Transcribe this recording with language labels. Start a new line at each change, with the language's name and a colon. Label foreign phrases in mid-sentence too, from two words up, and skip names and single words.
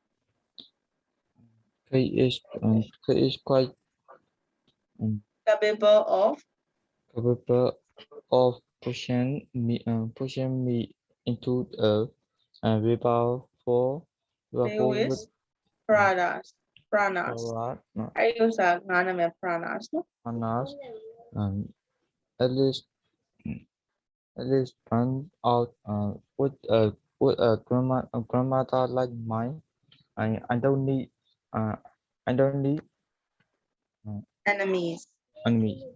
English: Kate is quite Capable of pushing me into a river with with products. Pranas. no,
Burmese: အဲ့ဒီဥစ္စာငါနာမည် Pranas နော်
English: Anas, um, at least at least turn out with a grandmother like mine. I don't need uh I don't need enemies. enemy.